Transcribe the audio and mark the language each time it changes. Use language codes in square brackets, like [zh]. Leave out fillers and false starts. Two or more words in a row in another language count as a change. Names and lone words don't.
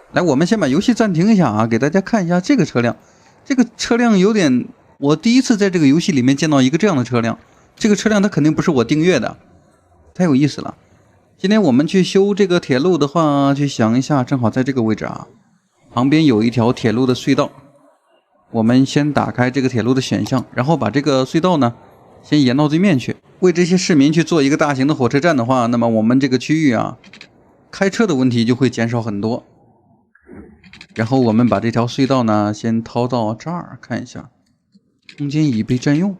[zh] 來，我們先把遊戲暫停一下啊，給大家看一下这个车辆。这个车辆有点，我第一次在这个游戏里面见到一个这样的车辆。这个车辆它肯定不是我订阅的，太有意思了。今天我们去修这个铁路的话，去想一下，正好在这个位置啊，旁邊有一條鐵路的隧道。我們先打開這個鐵路的選項，然後把這個隧道呢先延到對面去。為這些市民去做一個大型的火車站的話，那麼我們這個區域啊，開車的問題就會減少很多。然後我們把這條隧道呢先掏到這兒看一下，空間已被佔用。